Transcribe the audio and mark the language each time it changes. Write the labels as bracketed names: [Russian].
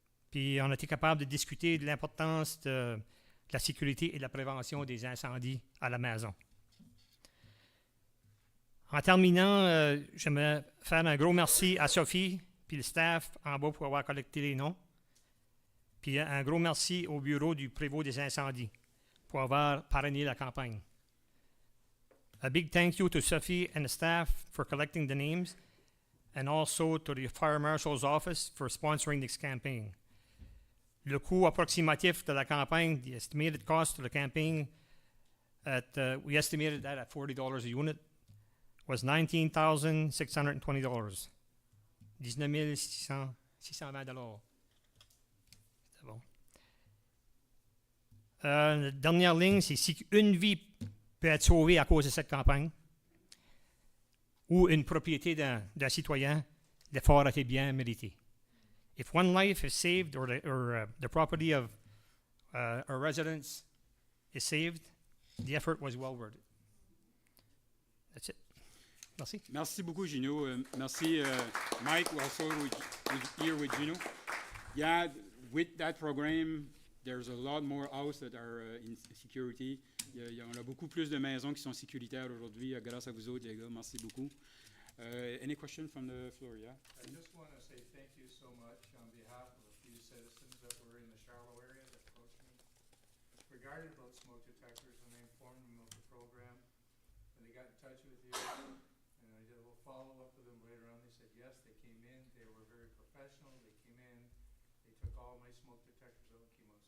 [French] Puis on a été capable de discuter de l'importance de la sécurité et de la prévention des incendies à la maison. En terminant, j'aimerais faire un gros merci à Sophie puis le staff en bas pour avoir collecté les noms. Puis un gros merci au bureau du prévôt des incendies pour avoir parrainé la campagne. [English] A big thank you to Sophie and the staff for collecting the names, and also to the Fire Marshal's office for sponsoring this campaign. [French] Le coût approximatif de la campagne, [English] the estimated cost of the campaign, we estimated that at $40 a unit, was $19,620. [French] $19,620. C'est bon. La dernière ligne, c'est si une vie peut être sauvée à cause de cette campagne ou une propriété d'un citoyen, l'effort a été bien mérité. [English] If one life is saved or the property of a residence is saved, the effort was well worth it. That's it. Merci. [French] Merci beaucoup, Gino. [English] Merci, Mike, also here with Gino. Yeah, with that program, there's a lot more houses that are in security. [French] On a beaucoup plus de maisons qui sont sécuritaires aujourd'hui grâce à vous autres, les gars. Merci beaucoup. [English] Any question from the floor, yeah? I just want to say thank you so much on behalf of a few citizens that were in the Charlotte area that approached me regarding about smoke detectors, and I informed them of the program. And they got in touch with you, and I did a little follow-up with them later on. They said yes, they came in, they were very professional, they came in, they took all my smoke detectors out and came out.